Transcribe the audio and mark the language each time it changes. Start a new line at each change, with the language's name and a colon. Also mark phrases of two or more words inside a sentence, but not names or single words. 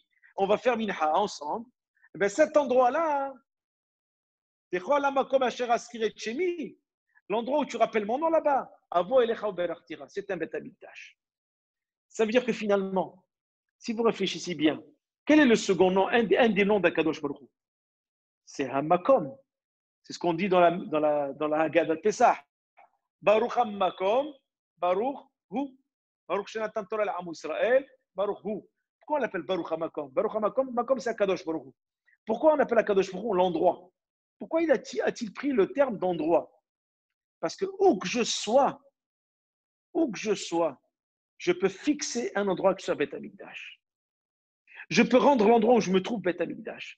French: On va faire minha ensemble. Et bien cet endroit-là, l'endroit où tu rappelles mon nom là-bas, c'est un
Hebrew: בית המקדש.
French: Ça veut dire que finalement, si vous réfléchissez bien, quel est le second nom, un des noms d'
Hebrew: הקדוש ברוך הוא?
French: C'est Hamakom. C'est ce qu'on dit dans la Haggadah de Pesach.
Hebrew: ברוך המקום, ברוך הוא. ברוך שנתן תורה לעם ישראל, ברוך הוא.
French: Pourquoi on l'appelle Baruch Hamakom?
Hebrew: ברוך המקום, מקום c'est הקדוש ברוך הוא.
French: Pourquoi on appelle
Hebrew: הקדוש ברוך הוא
French: l'endroit? Pourquoi a-t-il pris le terme d'endroit? Parce que où que je sois, je peux fixer un endroit que ce soit
Hebrew: בית המקדש.
French: Je peux rendre l'endroit où je me trouve
Hebrew: בית המקדש.